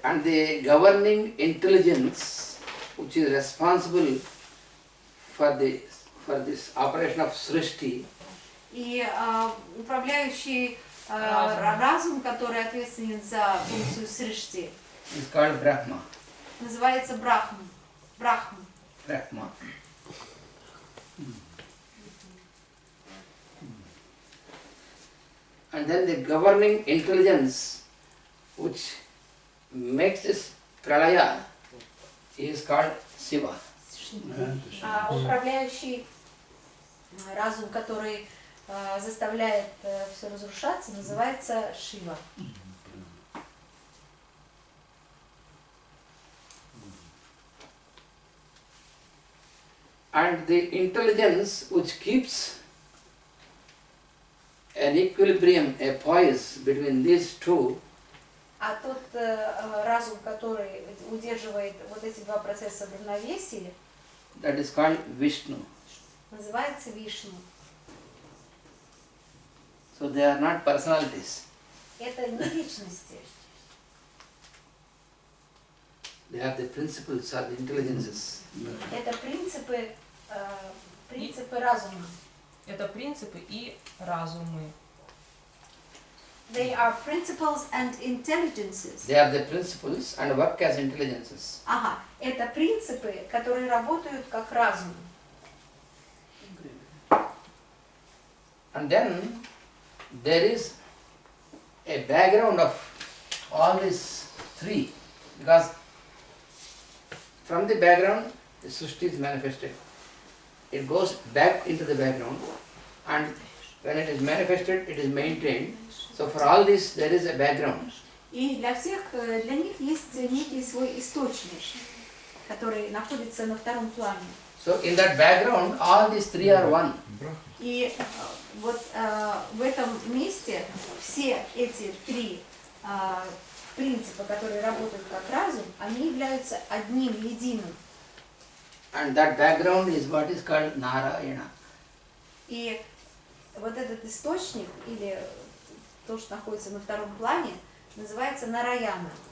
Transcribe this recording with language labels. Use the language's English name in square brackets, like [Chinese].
[English] And the governing intelligence, which is responsible for this operation of Srishti, [Russian] И управляющий разум, который ответственен за функцию срышти, [English] is called Brahma. [Russian] называется Брахма. Брахма. [English] Brahma. And then the governing intelligence, which makes this pralaya, is called Shiva. [Russian] А управляющий разум, который заставляет все разрушаться, называется Шива. [English] And the intelligence which keeps an equilibrium, a poise between these two, [Russian] А тот разум, который удерживает вот эти два процесса в равновесии, [English] that is called Vishnu. [Russian] называется Вишну. [English] So they are not personalities. [Russian] Это не личности. [English] They are the principles or the intelligences. [Russian] Это принципы разума. Это принципы и разумы. [English] They are principles and intelligences. They are the principles and work as intelligences. [Russian] Ага, это принципы, которые работают как разум. [English] And then there is a background of all these three, because from the background the Srishti is manifested. It goes back into the background, and when it is manifested, it is maintained. So for all this there is a background. [Russian] И для них есть некий свой источник, который находится на втором плане. [English] So in that background, all these three are one. [Russian] И вот в этом месте все эти три принципа, которые работают как разум, они являются одним, единым. [English] And that background is what is called Narayana. [Russian] И вот этот источник, или то, что находится на втором плане, называется Нараяна.